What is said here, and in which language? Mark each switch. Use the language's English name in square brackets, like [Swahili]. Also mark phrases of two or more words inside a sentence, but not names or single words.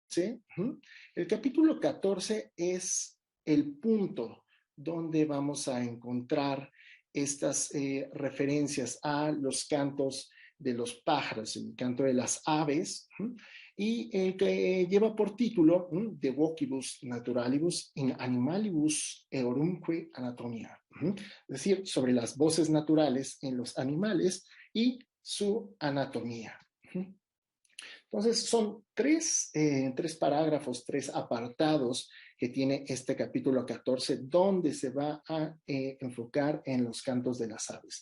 [Spanish] El capítulo 14 es el punto donde vamos a encontrar estas referencias a los cantos de los pájaros, el canto de las aves, y que lleva por título De vocibus naturalibus in animalibus eorumque anatomia, es decir, sobre las voces naturales en los animales y su anatomía. Entonces, son tres parágrafos, tres apartados que tiene este capítulo 14, donde se va a enfocar en los cantos de las aves.